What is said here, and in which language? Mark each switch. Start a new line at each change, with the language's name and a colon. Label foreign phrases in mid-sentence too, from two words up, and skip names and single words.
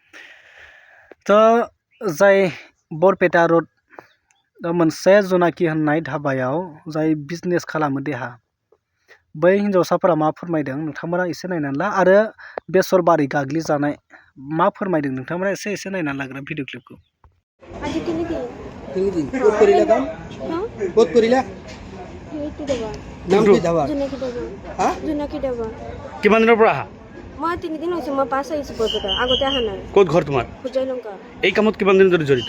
Bodo: तो जाय बरपेटा रड मोनसे जनाखि होननाय धाबायाव जाय बिजनेस खालामो देहा बै हिन्जावसाफोरा मा फोरमायदों नोंथांमोना एसे नायनानै ला आरो बेसरबारि गाग्लिजानाय मा फोरमायदों नोंथांमोना एसे नायनानै लाग्रा
English: video clip
Assamese: আজি তিনি দিন কোত কৰিলা কাম কোত কৰিলা এইটো দেবা নাম কি দাবা জোনাকি দেবা হা জোনাকি দেবা কিমান দিনৰ পৰা আহা মই 3 দিন হৈছে মই পাছ আহিছো বৰপেটা আগতে আহা নাই ক'ত ঘৰ তোমাৰ পূজাই লংকা এই কামত কিমান দিন ধৰি জড়িত